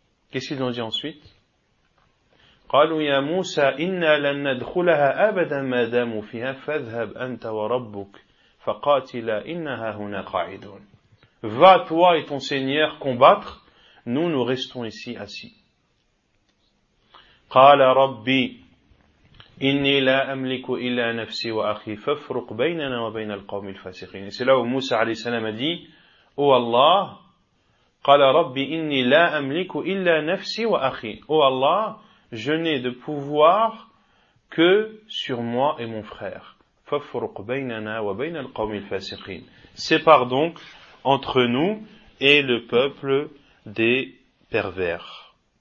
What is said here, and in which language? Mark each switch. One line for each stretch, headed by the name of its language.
French: Qu'est-ce qu'ils ont dit ensuite ?
Arabic: قَالُوا يَا مُوسَى إِنَّا لَن نَدْخُلَهَا أَبَدًا مَا دَامُوا فِيهَا فَذْهَبْ أَنْتَ وَرَبُّكَ فَقَاتِلَا إِنَّهَا هُنَا قَاعِدُونَ.
French: Va toi et ton Seigneur combattre, nous restons ici assis.
Arabic: قال ربي إني لا أملك إلا نفسي وأخي فافرق بيننا وبين القوم الفاسقين.
French: C'est là où Moussa عليه السلام a dit, O Allah,
Arabic: قال ربي إني لا أملك إلا نفسي وأخي.
French: O Allah, je n'ai de pouvoir que sur moi et mon frère.
Arabic: فَفْرُقْ بَيْنَنَا وَبَيْنَ الْقَوْمِ الْفَاسِقِينَ
French: Sépare donc entre nous et le peuple des pervers.